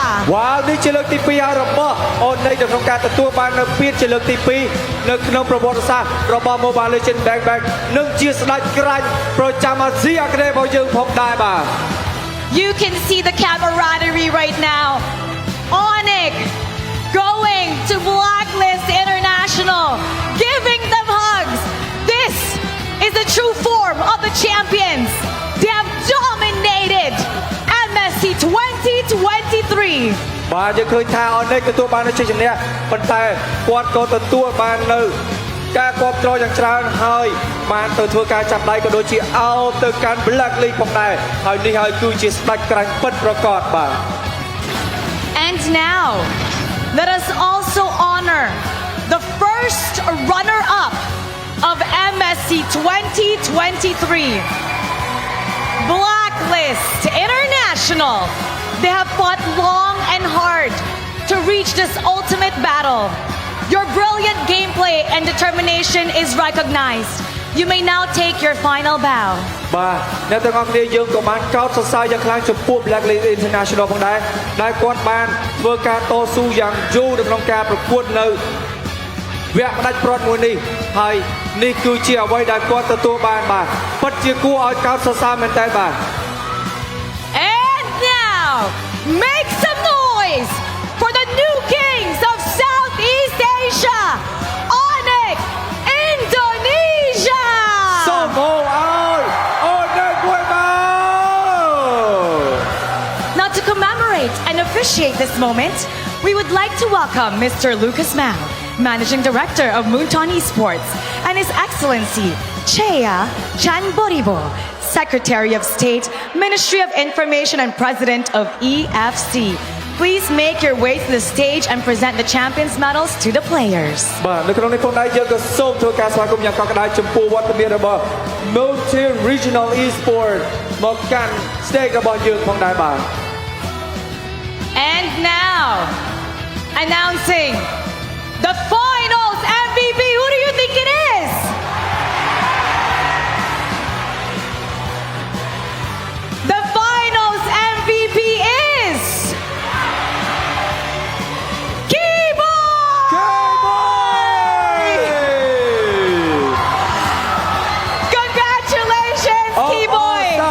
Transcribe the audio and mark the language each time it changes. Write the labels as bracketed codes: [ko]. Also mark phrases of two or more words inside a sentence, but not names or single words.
[km] វ៉ាវនេះជាលើកទី2ហើយរបស់អូននៃក្នុងការទទួលបាននៅពានជាលើកទី2នៅក្នុងប្រវត្តិសាស្ត្ររបស់ Mobile Legends Bang Bang និងជាស្ដេចក្រាញ់ប្រចាំអាស៊ីអាគ្នេយ៍របស់យើងផងដែរបាទ [en] You can see the camaraderie right now. Onic going to Blacklist International, giving them hugs. This is the true form of the champions. They have dominated Msc 2023. [km] បាទយើងឃើញថាអូននេះទទួលបាននៅជ័យជំនះប៉ុន្តែគាត់ក៏ទទួលបាននៅការគ្រប់គ្រងយ៉ាងច្រើនហើយបានទៅធ្វើការចាប់ដៃក៏ដូចជាអោបទៅកាន់ Blacklist ផងដែរហើយនេះហើយគឺជាស្ដេចក្រាញ់ពិតប្រាកដបាទ [en] And now, let us also honor the first runner-up of Msc 2023. Blacklist International. They have fought long and hard to reach this ultimate battle. Your brilliant gameplay and determination is recognized. You may now take your final bow. [km] បាទអ្នកទាំងអស់គ្នាយើងក៏បានកោតសរសើរយ៉ាងខ្លាំងចំពោះ Blacklist International ផងដែរដែលគាត់បានធ្វើការតស៊ូយ៉ាងយូរនៅក្នុងការប្រកួតនៅវគ្គផ្ដាច់ព្រាត់មួយនេះហើយនេះគឺជាអ្វីដែលគាត់ទទួលបានបាទពិតជាគួរឲ្យកោតសរសើរមែនតើបាទ [en] And now, make some noise for the new kings of Southeast Asia, Onic, Indonesia. [km] សូមអោឲ្យអូននៅមួយមក [en] Now to commemorate and officiate this moment, we would like to welcome Mr. Lucas Mao, Managing Director of Moonton Esports, and His Excellency Chea Chanboribo, Secretary of State, Ministry of Information and President of EFC. Please make your way to the stage and present the champions medals to the players. [km] បាទនៅក្នុងនេះផងដែរយើងក៏សូមធ្វើការស្វាគមន៍យ៉ាងកក់ក្ដៅចំពោះវត្តមានរបស់ Multi Regional Esports មកកាន់ stage របស់យើងផងដែរបាទ [en] And now, announcing the finals MVP. Who do you think it is? The finals MVP is Congratulations, Keyboy!